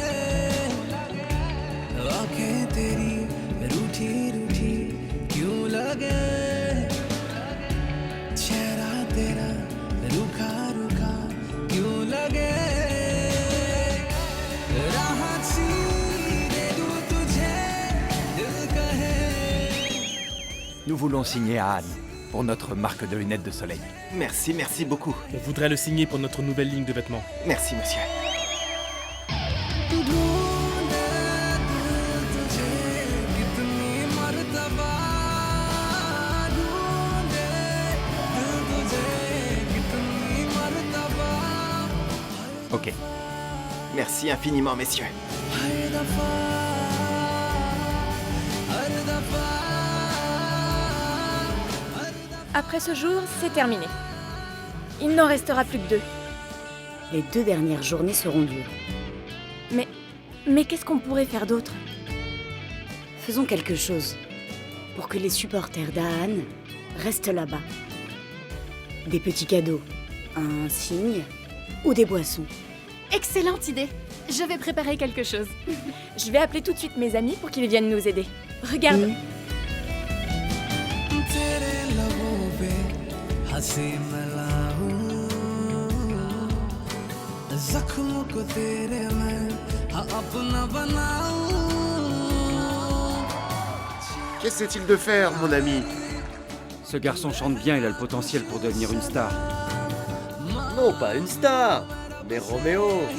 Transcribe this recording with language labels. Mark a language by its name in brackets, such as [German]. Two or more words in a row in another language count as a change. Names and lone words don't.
[Hindi] आंखें तेरी रूठी रूठी क्यों लगे, चेहरा तेरा रुखा रुखा क्यों लगे। राहत सी दे दूं तुझे, दिल कहे। [French] Nous voulons signer Ahan pour notre marque de lunettes de soleil. Merci, merci beaucoup. On voudrait le signer pour notre nouvelle ligne de vêtements. Merci, monsieur. [Hindi] तू ढूंढे दिल तुझे कितनी मर्तबा, ढूंढे दिल तुझे कितनी मर्तबा। [French] Ok. Merci infiniment, messieurs. [Hindi] हर दफा, हर दफा, हर दफा। [French] Après ce jour, c'est terminé. Il n'en restera plus que 2. Les 2 dernières journées seront dures. Mais qu'est-ce qu'on pourrait faire d'autre? Faisons quelque chose pour que les supporters d'Ahan restent là-bas. Des petits cadeaux, un signe ou des boissons. Excellente idée. Je vais préparer quelque chose. Je vais appeler tout de suite mes amis pour qu'ils viennent nous aider. Regarde. [Hindi] तेरे लबों पे हंसी मिलाऊं, जख्मों को तेरे मैं अपना बनाऊं। [French] Qu'essaie-t-il de faire, mon ami? Ce garçon chante bien, il a le potentiel pour devenir une star. Non, pas une star, mais Roméo.